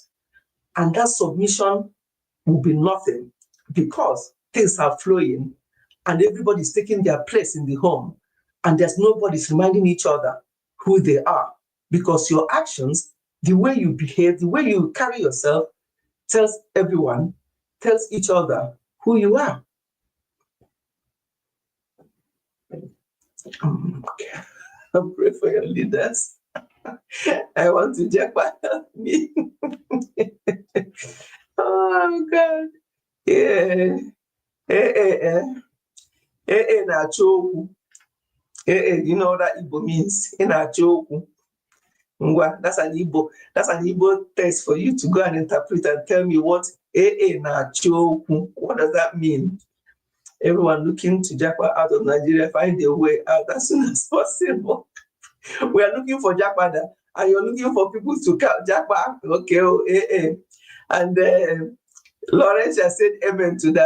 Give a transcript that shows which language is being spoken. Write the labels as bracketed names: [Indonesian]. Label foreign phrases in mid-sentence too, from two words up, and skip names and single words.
[English] And that submission will be nothing because things are flowing and everybody's taking their place in the home and there's nobody's reminding each other who they are, because your actions, the way you behave, the way you carry yourself tells each other who you are. Okay. I'm praying for your leaders. I want to check me. Oh God. Yeah. Na-achọ you know what that Igbo means? [Igbo] Na-achọ okwu. [English] That's an Igbo text for you to go and interpret and tell me what [Igbo] na-achọ okwu. [English] What does that mean? Everyone looking to Japa out of Nigeria, find their way out as soon as possible. We are looking for Japada, and you're looking for people to come Japa. Okay, And Lawrence has said amen to that.